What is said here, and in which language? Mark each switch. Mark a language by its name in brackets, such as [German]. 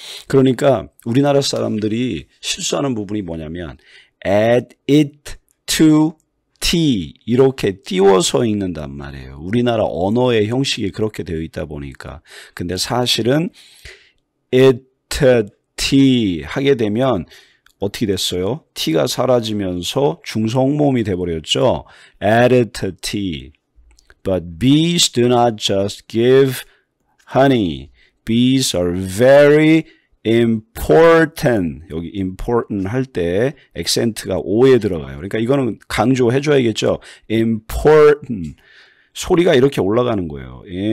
[Korean] 그러니까 우리나라 사람들이 실수하는 부분이 뭐냐면 [English] add it to T [Korean] 이렇게 띄워서 읽는단 말이에요. 우리나라 언어의 형식이 그렇게 되어 있다 보니까. 근데 사실은 [English] it, T [Korean] 하게 되면 어떻게 됐어요? T가 사라지면서 중성모음이 돼버렸죠. [English] added to T. But bees do not just give honey. Bees are very important. [Korean] 여기 important 할 때 액센트가 O에 들어가요. 그러니까 이거는 강조해 줘야겠죠. [English] important. [Korean] 소리가 이렇게 올라가는 거예요.